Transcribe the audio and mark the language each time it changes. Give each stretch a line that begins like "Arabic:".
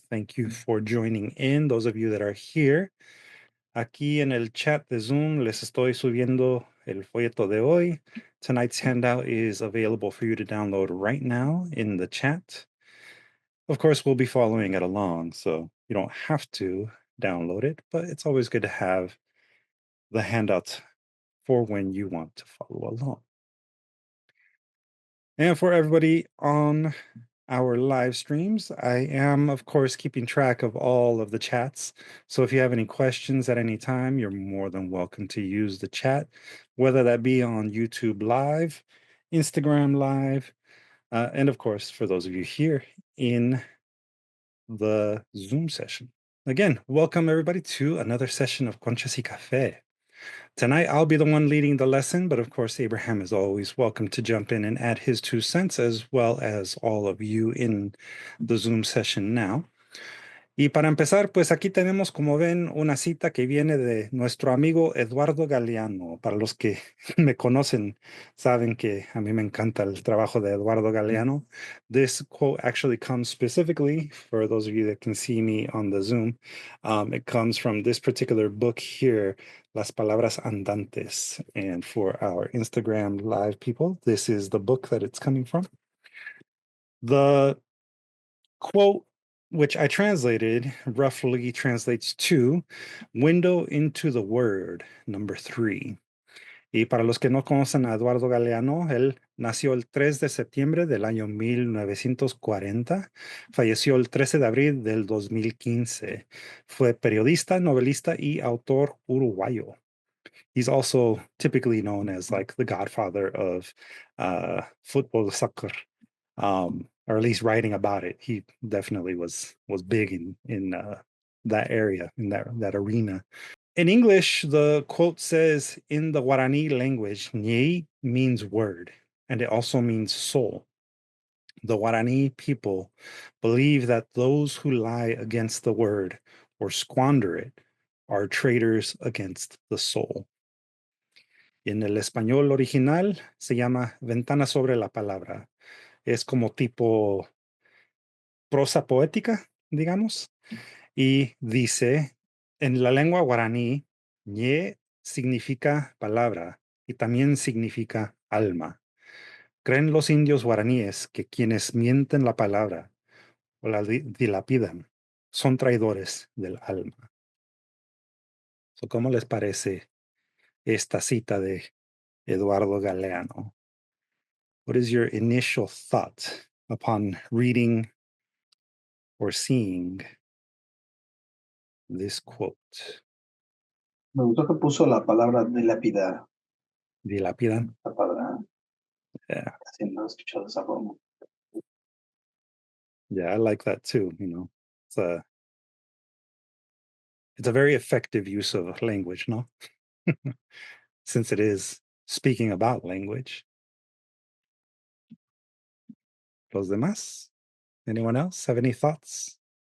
English: Thank you for joining in, those of you that are here.
Spanish: Aquí en el chat de Zoom les estoy subiendo el folleto de hoy.
English: Tonight's handout is available for you to download right now in the chat. Of course, we'll be following it along, so you don't have to download it, but it's always good to have the handout for when you want to follow along. And for everybody on our live streams, I am, of course, keeping track of all of the chats. So if you have any questions at any time, you're more than welcome to use the chat, whether that be on YouTube Live, Instagram Live, and of course, for those of you here in the Zoom session. Again, welcome everybody to another session of Conchas y Café. Tonight, I'll be the one leading the lesson, but of course, Abraham is always welcome to jump in and add his 2 cents, as well as all of you in the Zoom session now.
Spanish: Y para empezar, pues aquí tenemos, como ven, una cita que viene de nuestro amigo Eduardo Galeano. Para los que me conocen, saben que a mí me encanta el trabajo de Eduardo Galeano.
English: This quote actually comes specifically, for those of you that can see me on the Zoom, it comes from this particular book here, Las Palabras Andantes. And for our Instagram live people, this is the book that it's coming from. The quote, which I translated, roughly translates to window into the word, number 3.
Spanish: Y para los que no conocen a Eduardo Galeano, él nació el 3 de septiembre del año 1940, falleció el 13 de abril del 2015. Fue periodista, novelista y autor uruguayo.
English: He's also typically known as like the godfather of football, soccer, or at least writing about it. He definitely was big in that area, in that arena. In English, the quote says, in the Guarani language, "ñe" means word, and it also means soul. The Guarani people believe that those who lie against the word or squander it are traitors against the soul.
Spanish: En el español original se llama Ventana sobre la palabra. Es como tipo prosa poética, digamos, y dice, en la lengua guaraní, ñe significa palabra y también significa alma. Creen los indios guaraníes que quienes mienten la palabra o la dilapidan son traidores del alma. So, ¿cómo les parece esta cita de Eduardo Galeano?
English: What is your initial thought upon reading or seeing this quote?
Spanish: Me gustó que puso la palabra dilapidar. Dilapidan? La palabra,
English: Yeah.
Spanish: así no he escuchado de esa forma.
English: Yeah, I like that too, you know. It's a very effective use of language, no? Since it is speaking about language.
Spanish: Los demás?
English: Anyone else have any thoughts?